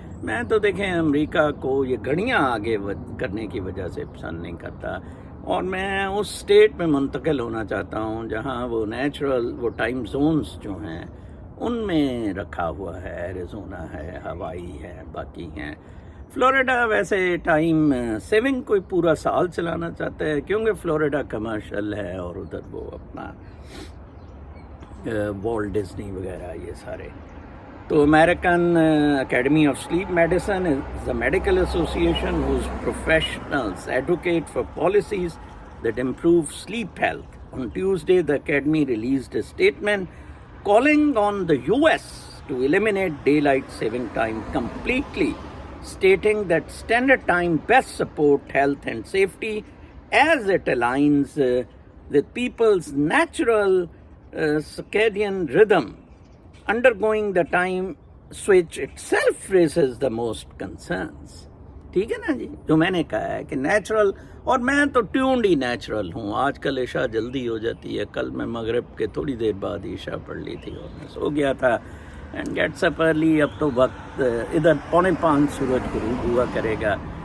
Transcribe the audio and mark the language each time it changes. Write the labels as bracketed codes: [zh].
[ur] میں تو دیکھیں امریکہ کو یہ گھڑیاں آگے کرنے کی وجہ سے پسند نہیں کرتا, اور میں اس سٹیٹ میں منتقل ہونا چاہتا ہوں جہاں وہ نیچرل وہ ٹائم زونز جو ہیں ان میں رکھا ہوا ہے. ایریزونا ہے, ہوائی ہے, باقی ہیں. فلوریڈا ویسے ٹائم سیونگ کوئی پورا سال چلانا چاہتا ہے کیونکہ فلوریڈا کمرشل ہے, اور ادھر وہ اپنا والٹ ڈزنی وغیرہ یہ سارے. [en] تو American academy of sleep medicine is the medical association whose professionals advocate for policies that improve sleep health. On Tuesday, the academy released a statement calling on the US to eliminate daylight saving time completely, stating that standard time best support health and safety as it aligns with people's natural circadian rhythm. Undergoing the time switch itself raises the most concerns. [ur] ٹھیک ہے نا جی, جو میں نے کہا ہے کہ natural, اور میں تو ٹیونڈ ہی نیچرل ہوں. آج کل عشاء جلدی ہو جاتی ہے, کل میں مغرب کے تھوڑی دیر بعد عشاء پڑھ لی تھی اور میں سو گیا تھا. [en] And gets up early. [ur] اب تو وقت ادھر 4:45 سورج غروب ہوا کرے گا.